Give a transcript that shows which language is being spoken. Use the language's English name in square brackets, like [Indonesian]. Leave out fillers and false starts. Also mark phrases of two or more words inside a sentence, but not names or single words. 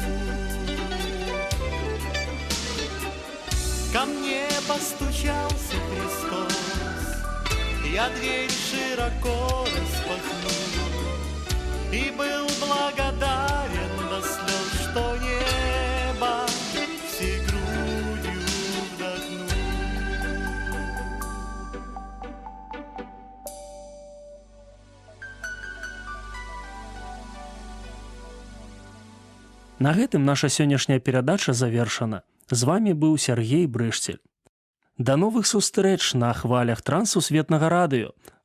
[Russian] Ко мне постучался Христос, я дверь широко распахнул, и был благодарен до слез, что небо всей грудью вдохнул. [Belarusian] На гэтым наша сённяшняя перадача завершана. З вами быў Сяргей Брышцель. Да новых сустрэч на хвалях Трансусветнага радыё.